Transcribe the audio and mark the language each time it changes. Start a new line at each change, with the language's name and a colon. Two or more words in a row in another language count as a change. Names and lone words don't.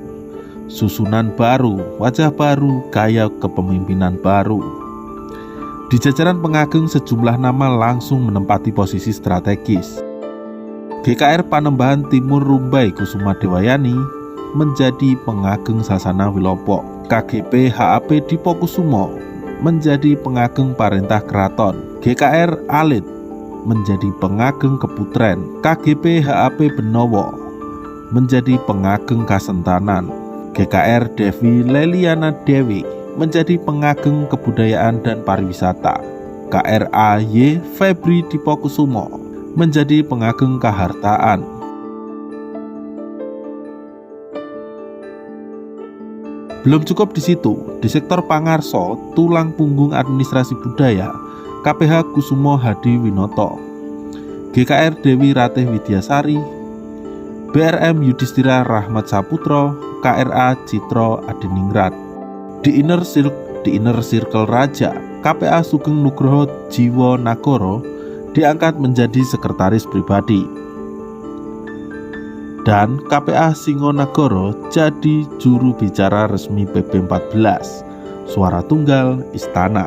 Indonesian: Susunan baru, wajah baru, gaya kepemimpinan baru. Di jajaran pengageng sejumlah nama langsung menempati posisi strategis. GKR Panembahan Timur Rumbai Kusuma Dewayani menjadi pengageng Sasana Wilopo. KGP HAP Dipokusumo menjadi pengageng Parentah Keraton. GKR Alit menjadi pengageng Keputren. KGP HAP Benowo menjadi pengageng Kasentanan. GKR Devi Leliana Dewi menjadi pengageng Kebudayaan dan Pariwisata. KRAY Febri Dipokusumo menjadi pengageng Kahartaan. Belum cukup di situ, di sektor Pangarso, tulang punggung administrasi budaya, KPH Kusumo Hadi Winoto, GKR Dewi Ratih Widyasari, BRM Yudhistira Rahmat Saputro, KRA Citro Adiningrat. Di
English: inner circle
Indonesian: Raja, KPA Sugeng Nugroho Jiwo Nagoro diangkat menjadi sekretaris pribadi. Dan KPA Singonagoro jadi juru bicara resmi PP14, Suara Tunggal Istana.